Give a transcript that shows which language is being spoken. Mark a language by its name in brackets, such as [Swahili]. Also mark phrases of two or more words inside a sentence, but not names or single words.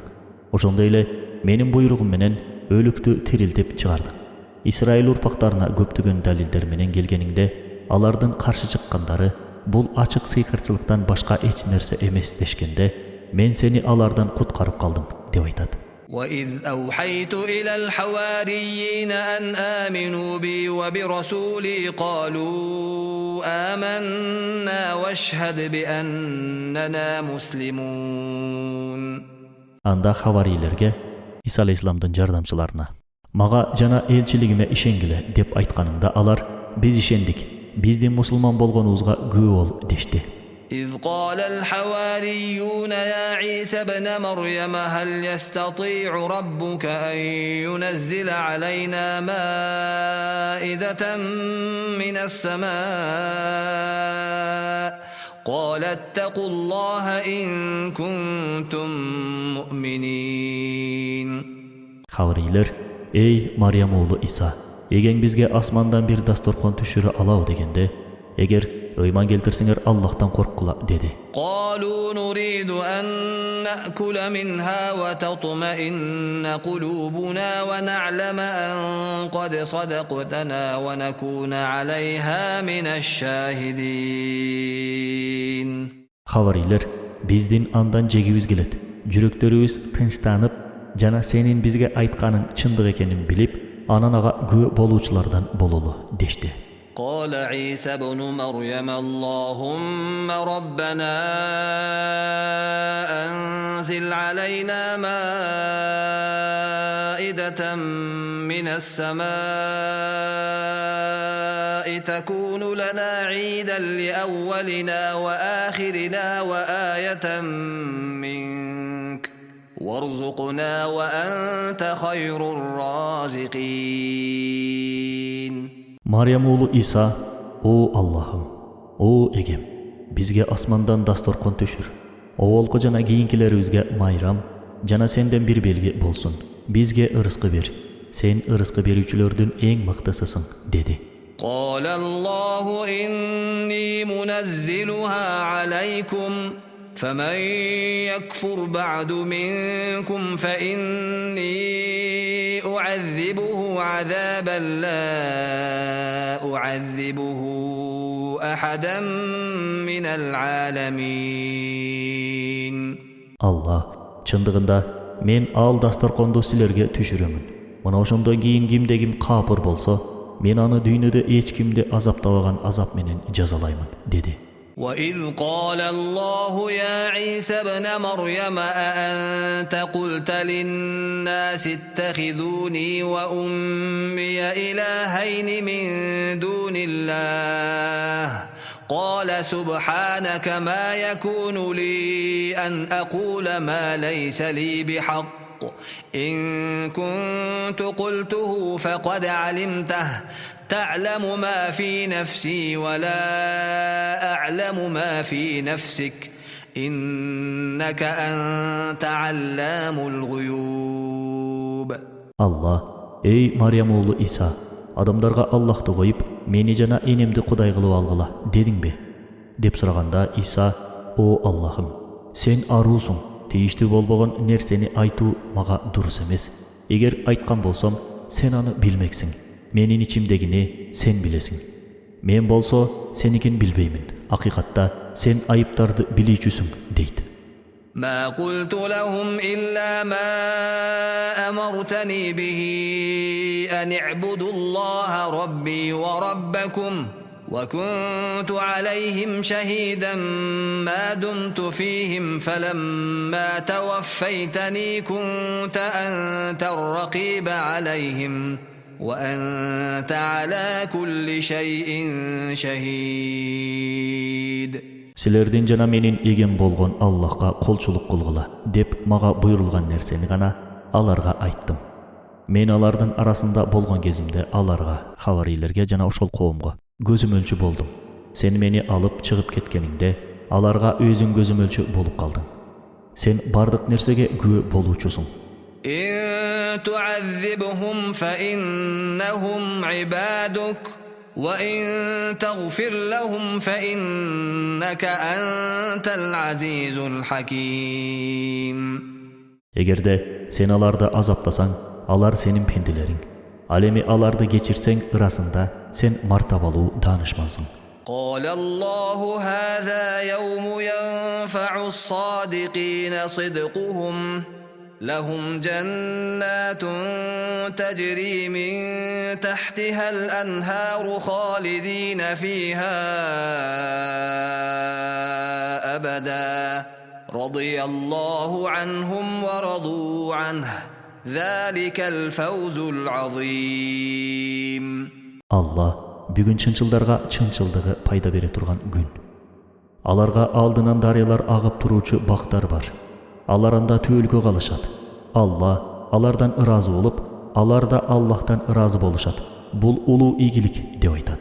[Kyrgyz] Ошондой эле менин буйругум менен өлүктү тирилтип чыгардың. Исраил урпактарына көптөгөн далилдер менен келгениңде, алардын каршы чыккандары бул ачык сыйкырчылыктан башка эч нерсе эмес дешкенде, мен сени алардан куткарып калдым деп айтат. [Arabic] وإذ أوحيت إلى الحواريين أن آمنوا بي وبرسولي قالوا آمنا واشهد بأننا مسلمون. [Kyrgyz] Анда хаварийлерге, Иса алейхисаламдын жардамчыларына, мага жана элчилигиме ишенгиле деп айтканымда алар, биз ишендик, биздин мусулман болгонубузга күбө бол дешти. [Arabic] إذ قال الحواريون يا عيسى ابن مريم هل يستطيع ربك أن ينزل علينا مائدة من السماء قال اتقوا الله إن كنتم مؤمنين. [Kyrgyz] Хаварийлер: «Эй Марьям уулу Иса, эгең бизге асмандан бир дасторкон түшүрө алабы дегенде, эгер ыйман келтирсеңер Аллахтан корккула деди. [Arabic] قالوا نريد أن نأكل منها وتطمئن قلوبنا ونعلم أن قد صدقتنا ونكون عليها من الشاهدين. [Kyrgyz] Хаварийлер: «Биздин андан жегибиз келет, жүрөктөрүбүз тынчтанып, жана сенин бизге айтканың чындык экенин билип, анан ага күбө болуучулардан бололу» дешти. [Arabic] قال عيسى ابن مريم اللهم ربنا أنزل علينا مائدة من السماء تكون لنا عيدا لأولنا وآخرنا وآية منك وارزقنا وأنت خير الرازقين. [Kyrgyz] Марьям уулу Иса, о Аллахым, о эгем, бизге асмандан дасторкон түшүр. Оголкы жана кийинкилерибизге майрам, жана сенден бир белги болсун. Бизге ырыскы бер. Сен ырыскы берүүчүлөрдүн эң мыктысысың, деди. [Arabic] قال الله إني منزلها عليكم فمن يكفر بعد منكم فإني أعذبه عذابا لا أعذبه أحدا من العالمين. [Kyrgyz] Allah, чындыгында мен ал дасторконду силерге түшүрөмүн. Мына ошондон кийин кимде-ким капыр болсо, мен аны дүйнөдө эч кимди азаптабаган азап менен жазалаймын, dedi. [Arabic] وإذ قال الله يا عيسى ابن مريم أأنت قلت للناس اتخذوني وأمي إلهين من دون الله قال سبحانك ما يكون لي أن أقول ما ليس لي بحق إن كنت قلته فقد علمته تعلم ما في نفسي ولا أعلم ما في نفسك إنك أنت علام الغيوب. [Kyrgyz] Аллах, эй Марьям уулу Иса, адамдарга Аллахты коюп, мени жана энемди Кудай кылып алгыла, дедиң бе? Деп сураганда Иса, о Аллахым, сен аруусуң, тийиштүү болбогон нерсени айтуу мага дурус эмес. Эгер айткан болсом, сен аны билмексиң. Менин ичимдегини сен билесиң. Мен болсо, сеникин билбеймин. Акыйкатта сен айыптарды билүүчүсүң, дейт. [Arabic] ما قلت لهم إلا ما أمرتني به أن اعبدوا الله ربي وربكم وكنت عليهم شهيدا ما دمت فيهم فلما توفيتني كنت أنت الرقيب عليهم وأنت على كل شيء شهيد. [Kyrgyz] Силердин жана менин эген болгон Аллахка колчулук кылгыла деп мага буйрулган нерсени гана аларга айттым. Мен алардын арасында болгон кезимде аларга, хаварийлерге жана ошол коомго көзөмөлчү болдум. Сен мени алып чыгып кеткениңде аларга өзүң көзөмөлчү болуп калдың. Сен бардык нерсеге күбө болуучусуң. [Arabic] إن تعذبهم فإنهم عبادك وإن تغفر لهم فإنك أنت العزيز الحكيم. [Kyrgyz] Эгерде сен аларды азаптасаң, алар сенин пенделериң. Ал эми аларды кечирсең, ырасында сен мартабалуу даанышмансың. [Arabic] قال الله هذا يوم ينفع الصادقين صدقهم لهم جنات تجري من تحتها الأنهار خالدين فيها أبدا رضي الله عنهم ورضوا عنه ذلك الفوز العظيم. [Kyrgyz] Allah бүгүн чынчылдарга чынчылдыгы пайда бере турган күн. Аларга алдынан дарыялар агып туруучу бактар бар. Алар анда түөлгө калышат. Алла алардан ыраазы болуп, алар да Аллахтан ыраазы болушат. Бул улуу ийгилик деп айтат.